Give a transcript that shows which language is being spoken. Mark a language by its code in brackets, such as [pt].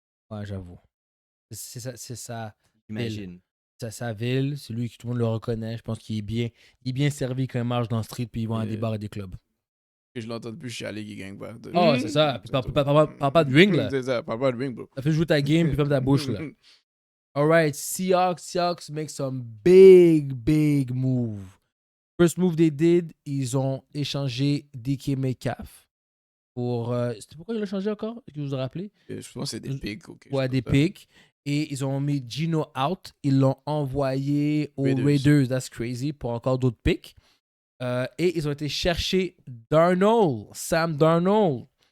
[fr] Ouais, j'avoue. C'est ça. J'imagine. sa ville. C'est lui que tout le monde le reconnaît. Je pense qu'il est bien servi quand il marche dans le street puis il va à des bars et des clubs. Que je l'entends plus chialer qui gagne pas. Oh, c'est ça. Puis parle pas de ring, là. C'est ça, parle pas de ring, bro. Ça fait jouer ta game puis ferme ta bouche, là. [en] Alright, Seahawks make some big move. First move they did, [fr] ils ont échangé DK Metcalf pour... c'était pourquoi ils l'ont changé encore? Est-ce que vous vous rappelez? Je pense que c'est des picks. Ouais, des picks. Et ils ont mis Gino out. Ils l'ont envoyé aux Raiders. [en] Raiders. That's crazy. [fr] Pour encore d'autres picks. Et ils ont été chercher Sam Darnold.